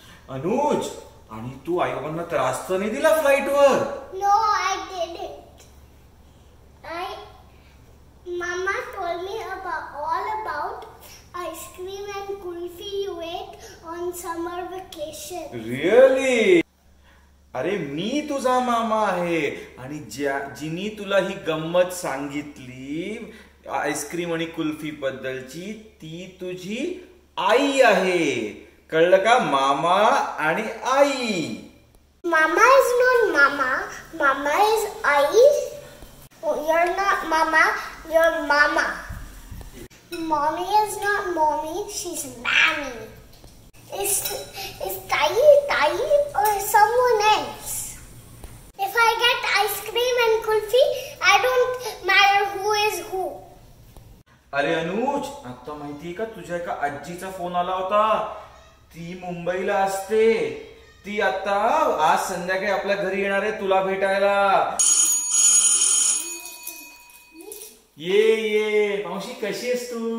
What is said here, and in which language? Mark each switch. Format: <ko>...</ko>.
<mr>अनुज, आणि तू आई बाबांना त्रास तर नाही दिला फ्लाईटवर?</mr> <en>No, I didn't. Mama told me all about ice cream and kulfi you ate on summer vacation. Really?</en> <mr>अरे मी तुझा मामा आहे आणि जिनी तुला ही गंमत सांगितली आईस्क्रीम आणि कुल्फी बद्दलची, ती तुझी आई आहे. कळलं का? मामा आणि आई.</mr> <en>Mama is not mama. Mama is आई. Oh, you're not mama. You're mama. Mommy is not mommy. She's mammy. Is Tai or someone else? If I get ice cream and kulfi, I don't matter who is who.</en> <mr>अरे अनुज, आता माहितीये का तुझ्या एका आजीचा phone आला होता. ती मुंबईला असते. ती आता आज संध्याकाळी आपल्या घरी येणार आहे तुला भेटायला. ये मावशी, कशी आहेस तू?</mr>